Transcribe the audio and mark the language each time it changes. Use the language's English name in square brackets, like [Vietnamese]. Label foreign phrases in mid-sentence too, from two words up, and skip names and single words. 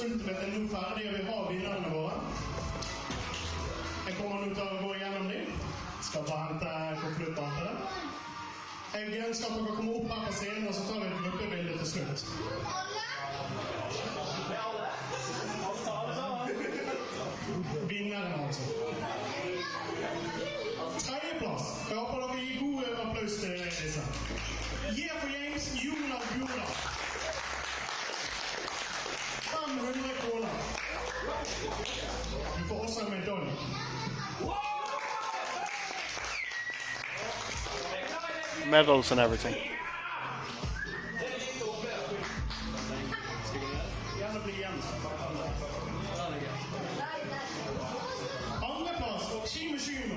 [Swedish] Ultimate är nu färdig och vi har vinnarna våra. Jag kommer nu ta och gå igenom det. Ska bara hämta konfliktbandet. [Norwegian] Jeg ønsker at dere kommer opp her på scenen, og så tar vi et gruppebilde til slutt. Vinneren, altså. Tredjeplass. Jeg håper dere gir god applaus til disse. Gi for James Jonas Bjorda. 500 kroner. Du får også en medalje. [English] Medals and everything. [Norwegian] Andreplass og Kime Skymo.